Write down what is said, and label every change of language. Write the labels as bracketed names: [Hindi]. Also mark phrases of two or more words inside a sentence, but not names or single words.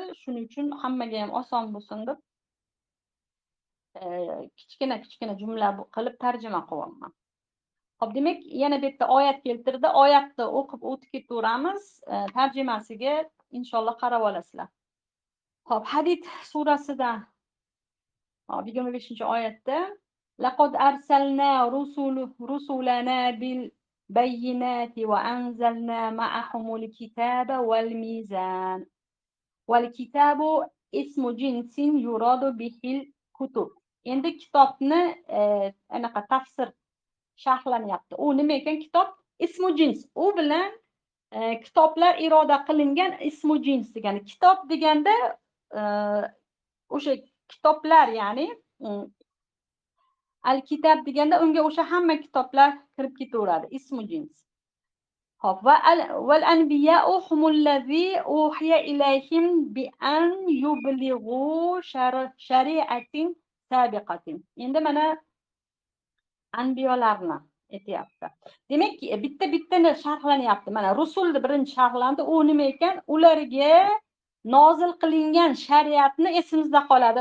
[Uzbek] Shuning uchun hammaga ham oson bo'lsin deb kichkina jumla qilib tarjima qilyapman. Hop, demak, yana bu yerda oyat keltirdi. Oyatni o'qib o'tib ketaveramiz. Tarjimasiga inshaalloh qarab olasizlar. Hop, Hadid surasidan 25-oyatda [Arabic] لقد أرسلنا رسلنا بالبينات وأنزلنا معهم الكتاب والميزان. والكتاب اسم جنس يراد به الكتب. [Uzbek] Endi kitobni anaqa tafsir sharhlanyapti. U nima ekan kitob? [Arabic] اسم جنس. [Uzbek] U bilan kitoblar iroda qilingan [Arabic] اسم جنس [Uzbek] degani. Kitob deganda o'sha kitoblar, ya'ni al-kitab deganda unga o'sha hamma kitoblar kirib ketaveradi, [Arabic] اسم جنس. Hop, والأنبياء هم الذين أوحي إليهم بأن يبلغوا شريعة سابقة. [Uzbek] Endi mana anbiyolarni aytyapti. Demak, bitta-bittani sharhlanyapti. Mana rusulni birinchi sharhlandi. U nima ekan? Ularga nozil qilingan shariatni esimizda qoladi.